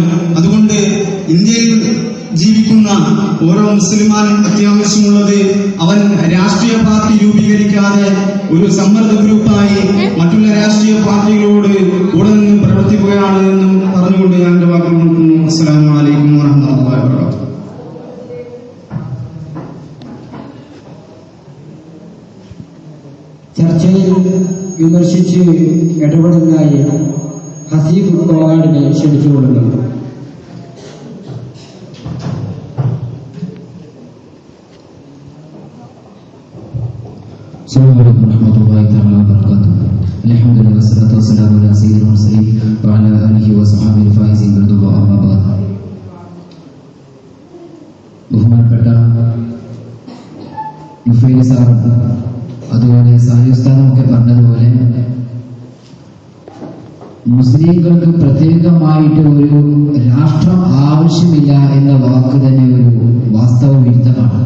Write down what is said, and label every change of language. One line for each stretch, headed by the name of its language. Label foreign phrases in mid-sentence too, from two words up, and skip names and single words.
Malayalam: അതുകൊണ്ട് ഇന്ത്യയിൽ ജീവിക്കുന്ന ഓരോ മുസ്ലിമാനും അത്യാവശ്യമുള്ളത് അവൻ രാഷ്ട്രീയ പാർട്ടി രൂപീകരിക്കാതെ ഒരു സമ്മർദ്ദ ഗ്രൂപ്പായി മറ്റുള്ള രാഷ്ട്രീയ പാർട്ടികളോട് കൂടെ നിന്ന് പ്രവർത്തിക്കുകയാണ് എന്നും പറഞ്ഞുകൊണ്ട് ഞാൻ എന്റെ വാക്കുകൾ നിർത്തുന്നു.
Arabic: السلام عليكم ورحمة الله وبركاته.
Malayalam: ചർച്ചയിൽ വിമർശിച്ച് ഇടപെടുന്നതായി ഹസീബ് കോവാടിനെ ക്ഷണിച്ചുകൊള്ളുന്നു.
Arabic: السلام عليكم ورحمة الله تعالى وبركاته. الحمد لله والصلاة والسلام على سيد المرسلين وعلى آله وصحبه الفائزين برضا أما بعد.
Malayalam: ബഹുമാനപ്പെട്ട മുഫീദ് സാർ അതുപോലെ സാഹി ഉസ്താദുമൊക്കെ പറഞ്ഞതുപോലെ മുസ്ലിങ്ങൾക്ക് പ്രത്യേകമായിട്ട് ഒരു രാഷ്ട്രം ആവശ്യമില്ല എന്ന വാക്ക് തന്നെ ഒരു വാസ്തവ വിരുദ്ധമാണ്.